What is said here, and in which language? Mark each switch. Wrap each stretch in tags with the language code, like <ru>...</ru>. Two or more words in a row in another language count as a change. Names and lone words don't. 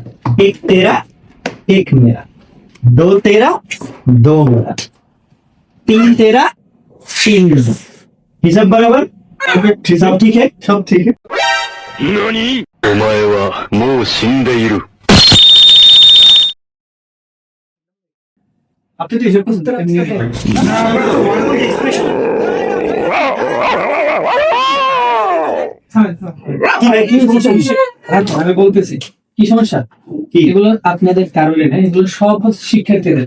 <hi>एक तेरा एक मेरा, दो तेरा दो मेरा, तीन तेरा तीन मेरा। हिसाब बराबर? हिसाब ठीक है? सब ठीक है।</hi> <ja>何お前はもう死んでいる。</ja> <bn>আপনি তো হিসাব করতে আমি বলতেছি কি সমস্যা, এগুলো আপনাদের কারণে না, এগুলো সব হচ্ছে শিক্ষার্থীদের।</bn>